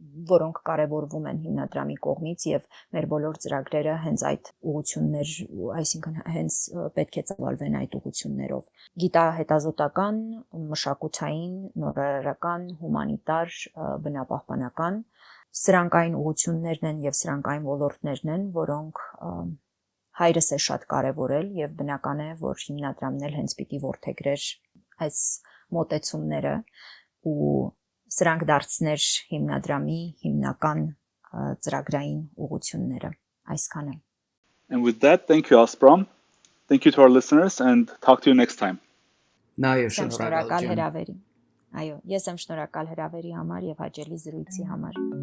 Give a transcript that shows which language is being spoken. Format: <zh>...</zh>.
<hy>որոնք կարևորվում են հիմնադրամի կողմից եւ մեր բոլոր ծրագրերը հենց այդ ուղղություններ, այսինքն հենց պետք է ծավալվեն այդ ուղղություններով։ Գիտահետազոտական, մշակութային, նորարարական, հումանիտար, բնապահպանական, սրանք այն ուղղություններն են եւ սրանք այն ոլորտներն են, որոնք հայրս է շատ կարևորել եւ բնական է, որ հիմնադրամն էլ հենց պիտի որդեգրեր այս մոտեցումները ու սրանք դարձներ հիմնադրամի հիմնական ծրագրային ուղղությունները, այսքանը։</hy> <en>And with that, thank you, Aspram. Thank you to our listeners and talk to you next time.</en> <hy>Նաեւ շնորհակալ հրավերի։ Այո, ես եմ շնորհակալ հրավերի համար եւ հաճելի զրույցի համար։</hy>